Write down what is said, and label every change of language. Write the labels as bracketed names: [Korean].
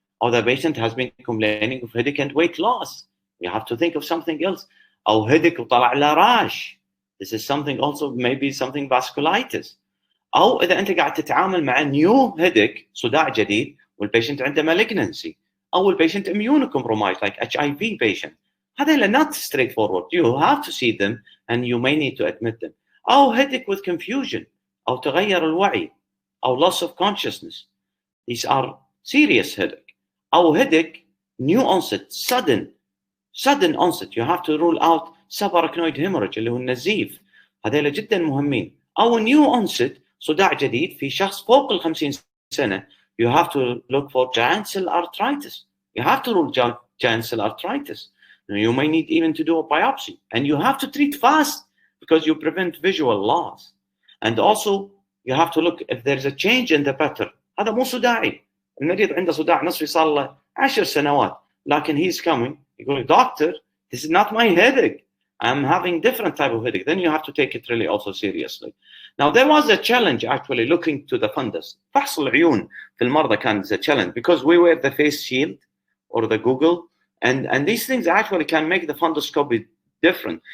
[English] Or the patient has been complaining of headache and weight loss. You have to think of something else. [Arabic] أو headache وطلع له rash. [English] This is something also, maybe something vasculitis. [Arabic] أو إذا أنت قاعد تتعامل مع [English] new headache, [Arabic] صداع جديد, والpatient عنده malignancy, أو الpatient [English] immunocompromised like HIV patient. [Arabic] هذول [English] not straightforward. You have to see them and you may need to admit them. أو headache with confusion أو [Arabic] تغير الوعي [English] أو loss of consciousness. These are serious headache. أو headache new onset, sudden onset. You have to rule out subarachnoid hemorrhage [Arabic] اللي هو النزيف. هذول جدا مهمين. أو [English] new onset [Arabic] صداع جديد في شخص فوق ال 50 سنة. [English] You have to look for giant cell arthritis. You have to rule giant cell arthritis. You may need even to do a biopsy, and you have to treat fast because you prevent visual loss. And also you have to look if there's a change in the pattern. [Arabic] هذا مو صداعي. المريض عنده صداع نصفي صار له 10 سنوات, لكن [English] he's coming. You go, doctor, this is not my headache. I'm having different type of headache. Then you have to take it really also seriously. Now there was a challenge actually looking to the fundus. [Arabic] فحص العيون في المرضى كان [English] a challenge because we wear the face shield or the Google. And these things actually can make the fundoscopy different.